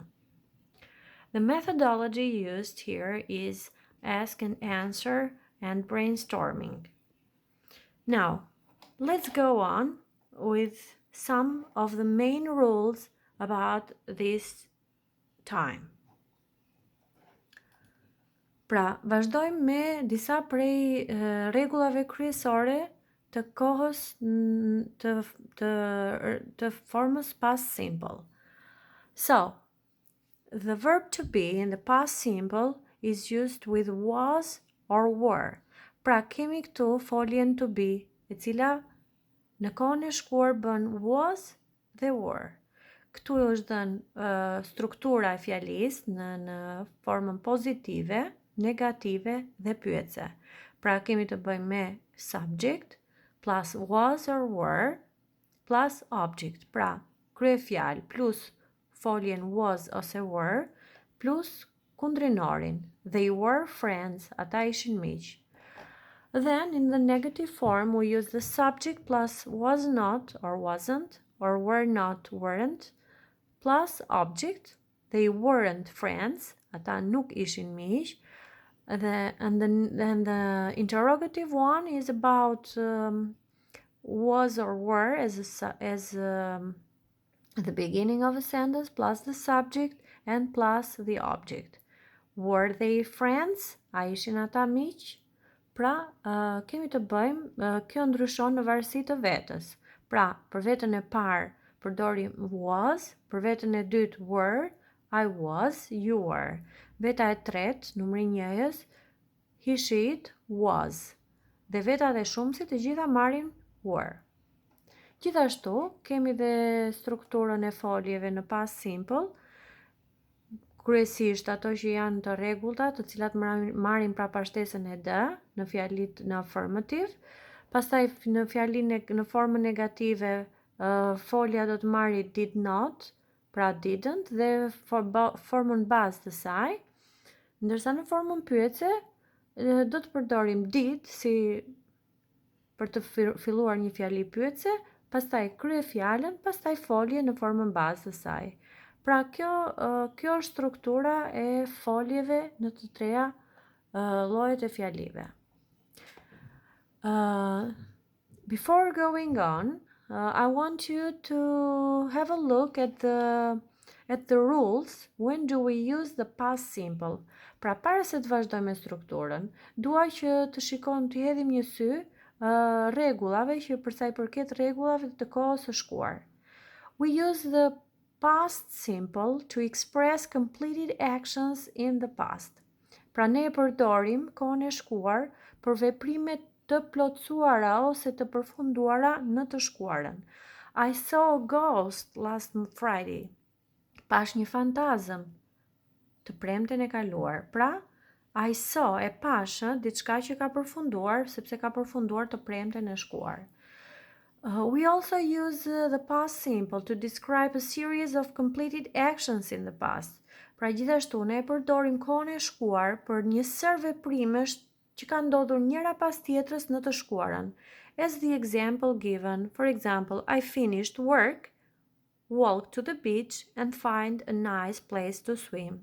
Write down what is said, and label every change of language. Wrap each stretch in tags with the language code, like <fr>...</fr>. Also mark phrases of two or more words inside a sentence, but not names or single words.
<en>The methodology used here is ask and answer and brainstorming. Now, let's go on with some of the main rules about this time.</en> <sq>Pra, vazhdojmë me disa prej rregullave kryesore të kohës të formës</sq> <en>past simple. So, the verb to be in the past simple is used with was or were.</en> <sq>Pra, kemi këtu foljen</sq> <en>to be,</en> <sq>e cila në kohën e shkuar bën was dhe were. Këtu është dhënë struktura e fjalisë në formën pozitive, negative dhe pyetse. Pra kemi të bëjmë me</sq> <en>subject plus was or were plus object.</en> <sq>Pra kryefjalë plus foljen was ose were plus kundrinorin.</sq> <en>They were friends,</en> <sq>ata ishin miq.</sq> <en>Then in the negative form we use the subject plus was not or wasn't or were not weren't plus object. They weren't friends,</en> <sq>ata nuk ishin miq.</sq> <en>And the interrogative one is about was or were as the beginning of a sentence plus the subject and plus the object. Were they friends?</en> <sq>A ishin ata miq? Pra, kemi të bëjmë, kjo ndryshon në varësi të vetës. Pra, për vetën e parë përdorim was, për vetën e dytë were,</sq> <en>I was, you were.</en> <sq>Veta e tretë, numri njëjës,</sq> <en>he, she, it, was.</en> <sq>Dhe vetat e shumësit të gjitha marrin were. Gjithashtu, kemi dhe strukturën e foljeve në</sq> <en>past simple,</en> <sq>kryesisht ato që janë të rregullta, të cilat marrin prapashtesën e d në fjalit në affirmative. Pastaj në fjalinë në formën negative, folja do të marrë</sq> <en>did not,</en> <sq>pra didn't, dhe formën bazë të saj, ndërsa në formën pyetse do të përdorim did si për të filluar një fjali pyetse, pastaj kryefjalën, pastaj folje në formën bazë të saj. Pra kjo është struktura e foljeve në të treja llojet e fjalive.</sq> <en>Before going on, I want you to have a look at the rules when do we use the past simple.</en> <sq>Pra para se të vazhdojmë me strukturën, dua që të shikojmë, të hedhim një sy rregullave që për sa i përket rregullave të kohës së shkuar.</sq> <en>We use the past simple to express completed actions in the past.</en> <sq>Pra ne e përdorim kohën e shkuar për veprimet të plotësuara ose të përfunduara në të shkuarën.</sq> <en>I saw a ghost last Friday.</en> <sq>Pash një fantazëm të premten e kaluar. Pra,</sq> <en>I saw</en> <sq>e pash diçka që ka përfunduar, sepse ka përfunduar të premten e shkuar.</sq> <en>We also use the past simple to describe a series of completed actions in the past.</en> <sq>Pra gjithashtu ne e përdorim kohën e shkuar për një sër veprimesh që kanë ndodhur njëra pas tjetrës në të shkuarën.</sq> <en>As the example given, for example, I finished work, walked to the beach and find a nice place to swim.</en>